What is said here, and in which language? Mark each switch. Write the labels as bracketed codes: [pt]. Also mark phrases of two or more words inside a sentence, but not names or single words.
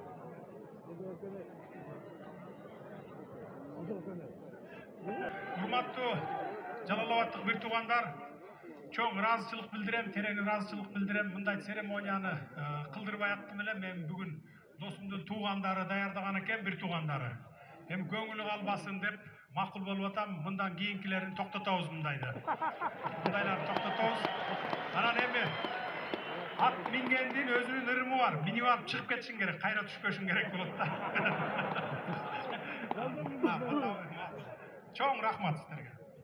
[ky] Урматтуу Жалалабаттык бир туугандар, чоң ыраазычылык билдирем, терең ыраазычылык билдирем. Мындай церемонияны кылдырбай аттым эле. Мен бүгүн досумдун туугандары даярдаган экен, бир туугандары. Эми көңүлү калбасын деп макул болуп атам, мындан кийинкилерин токтотобуз мындайды. Мындайларды токтотобуз. Анан эми ат мингендин өзүнүн ырымы бар. Минип алып чыгып кетишиң керек, кайра түшпөшүң керек болот да. Чоң рахмат сиздерге.